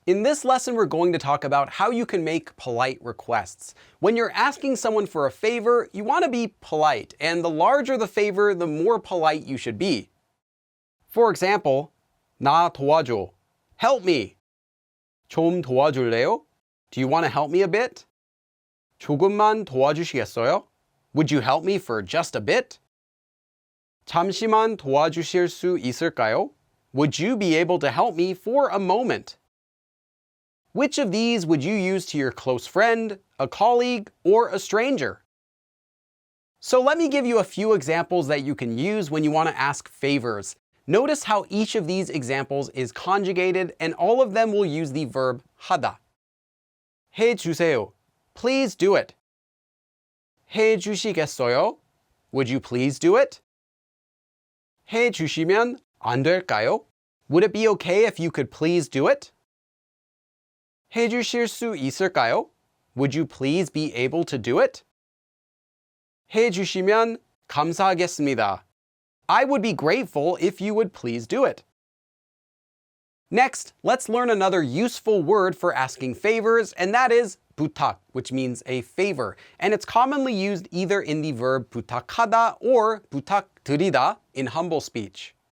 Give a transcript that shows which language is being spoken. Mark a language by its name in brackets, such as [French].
[English] In this lesson, we're going to talk about how you can make polite requests. When you're asking someone for a favor, you want to be polite, and the larger the favor, the more polite you should be. For example, [Korean] 나 도와줘. [English] Help me. [Korean] 좀 도와줄래요? [English] Do you want to help me a bit? [Korean] 조금만 도와주시겠어요? [English] Would you help me for just a bit? [Korean] 잠시만 도와주실 수 있을까요? [English] Would you be able to help me for a moment? Which of these would you use to your close friend, a colleague, or a stranger? So let me give you a few examples that you can use when you want to ask favors. Notice how each of these examples is conjugated, and all of them will use the verb 하다. [Korean] 해주세요. [English] Please do it. [Korean] 해주시겠어요? [English] Would you please do it? [Korean] 해주시면 안 될까요? [English] Would it be okay if you could please do it? [Korean] 해주실 수 있을까요? [English] Would you please be able to do it? [Korean] 해주시면 감사하겠습니다. [English] I would be grateful if you would please do it. Next, let's learn another useful word for asking favors, and that is butak, which means a favor. And it's commonly used either in the verb 부탁하다 or 부탁드리다 in humble speech.